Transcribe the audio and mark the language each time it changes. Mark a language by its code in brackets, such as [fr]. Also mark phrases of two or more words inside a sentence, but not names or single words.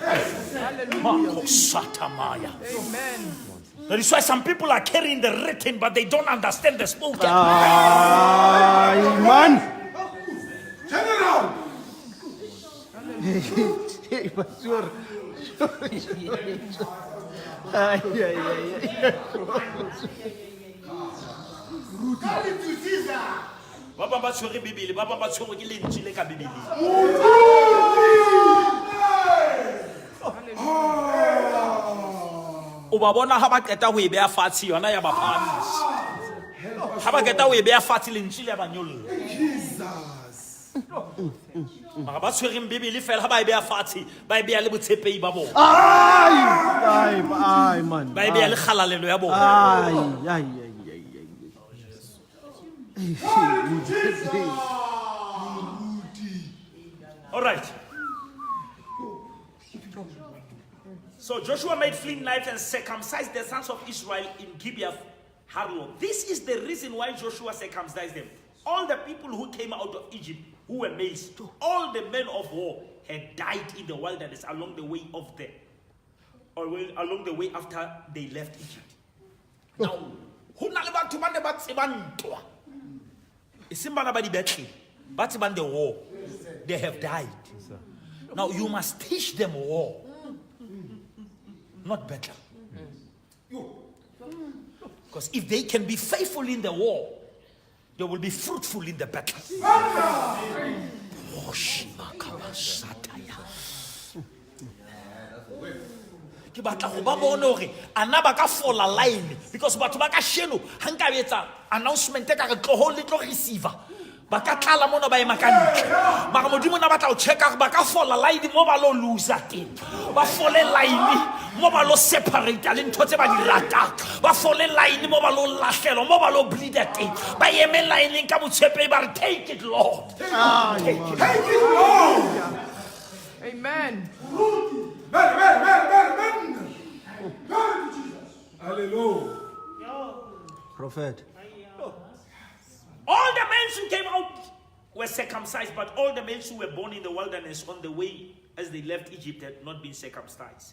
[en] Hallelujah. Amen. That is why some people are carrying the written, but they don't understand the spoken. Amen. General. Pastor. [st] Ba bang ba tshwere Bibele, ba bang ba tshwere ke lentswe le ka Bibele. O ba bona ha ba qeta ho e beya fatshe yona ya ba phahamisa. Ha ba qeta ho e beya fatshe lentswe le ya ba nyolla. Mara ba tshwereng Bibele fela ha ba e beya fatshe, ba e beya le botshepehi ba bona. [en] Ay, man. [st] Ba e beya le kgalalelo ya bona. Ay. [en] All right. So Joshua made flint knives and circumcised the sons of Israel in Gibeah Harlow. This is the reason why Joshua circumcised them. All the people who came out of Egypt, who were males, all the men of war had died in the wilderness along the way along the way after they left Egypt. Now, who [st] na le batho ba ne ba tsebang ntwa? E seng bana ba di battle, ba tsebang [en] the war. They have died. Now you must teach them war, not battle. Because if they can be faithful in the war, they will be fruitful in the battle. [st] Ke batla go ba bona hore ana ba ka fola line, because batho ba ka sheno ha nka betsa announcement ka re tloho le tlo receiver ba ka tlala mona ba ema ka ntle, mara modimo na batla o checka ba ka fola line mo ba lo loser teng, ba fole line mo ba lo separate le ntho tse ba di rata, ba fole line mo ba lo lahlelo mo ba lo bleed teng, ba eme line ka botshepe ba re [en] take it Lord, take it Lord. Amen. Hallelujah. Prophet. All the men who came out were circumcised, but all the men who were born in the wilderness on the way as they left Egypt had not been circumcised.